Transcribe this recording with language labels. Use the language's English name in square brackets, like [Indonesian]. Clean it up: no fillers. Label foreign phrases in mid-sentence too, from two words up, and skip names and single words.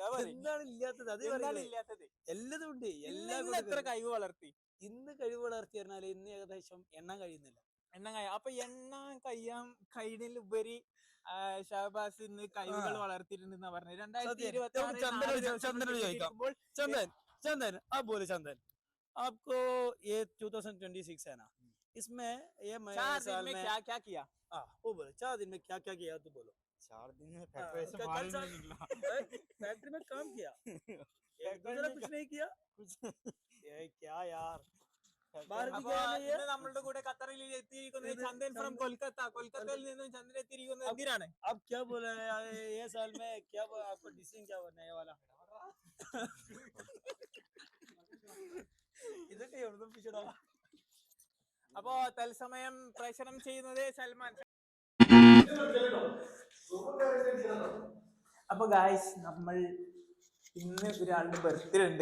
[Malayalam] എന്താണ് ഇല്ലാത്തത്? അത് ഇല്ലാത്തത് എല്ലതും ഉണ്ട്. എത്ര കഴിവ് വളർത്തി? ഇന്ന് കഴിവ് വളർത്തി പറഞ്ഞാല് ഇന്ന് ഏകദേശം എണ്ണാൻ കഴിയുന്നില്ല. അപ്പൊ എണ്ണാൻ കഴിയുന്നതിലുപരി ഷഹബാസ് ഇന്ന് കഴിവുകൾ വളർത്തിയിട്ടുണ്ടെന്നാ പറഞ്ഞത്. 2026 [Hindi] चंदन अब बोले चंदन आपको ये 2026 है ना, इसमें ये साल में क्या किया? वो बोलो 4 दिन में क्या क्या किया तो बोलो. 4 दिन में फैक्ट्री में काम किया दूसरा कुछ नहीं किया ये क्या यार [Malayalam] നമ്മളുടെ കൂടെ ഖത്തറിൽ എത്തിയിരിക്കുന്നത് ചന്ദൻ ഫ്രം കൊൽക്കത്തയിൽ നിന്നും ചന്ദൻ എത്തിയിരിക്കുന്നത് എന്തിനാണ്? [Hindi] अब क्या बोला ये साल में क्या आपको डिसीजन क्या बनने वाला [Malayalam] ഇതൊക്കെ എവിടെ പിടിച്ചടാ. അപ്പോ തത്സമയം പ്രേഷണം ചെയ്യുന്നത് സൽമാൻ. അപ്പൊ ഗായ്സ്, നമ്മൾ ഇന്ന് ഒരാളുടെ ബർത്ത്ഡേ ഉണ്ട്.